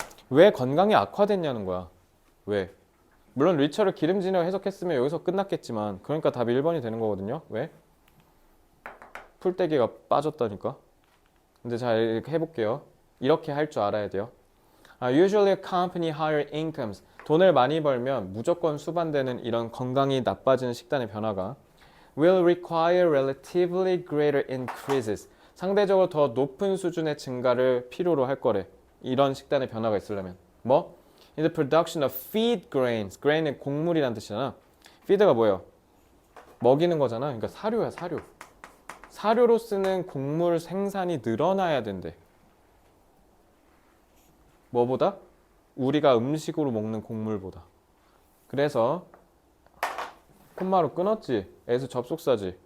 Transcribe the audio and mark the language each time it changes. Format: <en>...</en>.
<ko>왜 건강이 악화됐냐는 거야. 왜? 물론 리처를 기름진이라고 해석했으면 여기서 끝났겠지만 그러니까 답이 1번이 되는 거거든요. 왜? 풀떼기가 빠졌다니까. 근데 자 이렇게 해볼게요. 이렇게 할 줄 알아야 돼요.</ko> <en>Usually accompany higher incomes.</en> <ko>돈을 많이 벌면 무조건 수반되는 이런 건강이 나빠지는 식단의 변화가</ko> <en>will require relatively greater increases.</en> <ko>상대적으로 더 높은 수준의 증가를 필요로 할 거래. 이런 식단의 변화가 있으려면. 뭐?</ko> <en>In the production of feed grains.</en> <ko>grain은 곡물이란 뜻이잖아. feed가 뭐예요? 먹이는 거잖아. 그러니까 사료야, 사료. 사료로 쓰는 곡물 생산이 늘어나야 된대. 뭐보다? 우리가 음식으로 먹는 곡물보다. 그래서 콤마로 끊었지. 에서 접속사지.</ko>